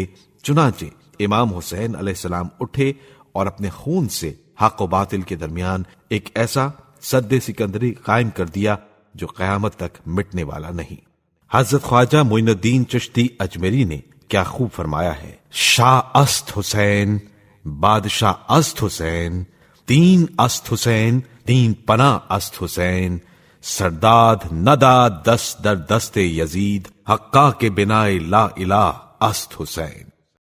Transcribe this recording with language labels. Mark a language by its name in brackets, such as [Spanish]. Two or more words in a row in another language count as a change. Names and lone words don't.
[Urdu] چنانچہ امام حسین علیہ السلام اٹھے اور اپنے خون سے حق و باطل کے درمیان ایک ایسا سد سکندری قائم کر دیا جو قیامت تک مٹنے والا نہیں۔ حضرت خواجہ معین الدین چشتی اجمیری نے کیا خوب فرمایا ہے، [Persian] شاہ است حسین، بادشاہ است حسین، دین است حسین، دین پناہ است حسین، سرداد نداد دست در دست یزید، حقا کے بنائے لا الہ است حسین۔